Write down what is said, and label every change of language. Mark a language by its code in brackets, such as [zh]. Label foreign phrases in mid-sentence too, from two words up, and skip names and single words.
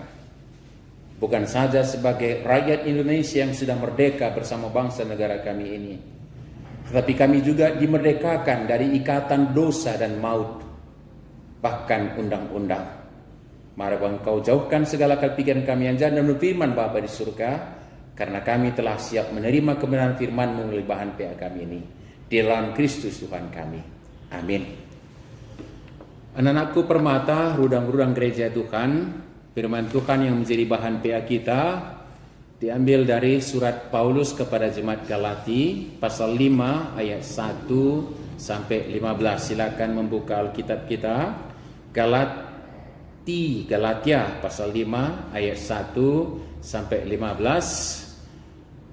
[id] Bukan saja sebagai rakyat Indonesia yang sudah merdeka bersama bangsa negara kami ini, tetapi kami juga dimerdekakan dari ikatan dosa dan maut, bahkan undang-undang. Mari Engkau jauhkan segala pikiran kami yang jahat dan firman Bapa di surga, karena kami telah siap menerima kebenaran firman-Mu melalui bahan PA kami ini. Di dalam Kristus Tuhan kami. Amin. Anak-anakku permata, rudang-rudang gereja Tuhan, firman Tuhan yang menjadi bahan PA kita diambil dari surat Paulus kepada jemaat Galati pasal 5 ayat 1 sampai 15. Silakan membuka Alkitab kita. Galatia pasal 5 ayat 1 sampai 15.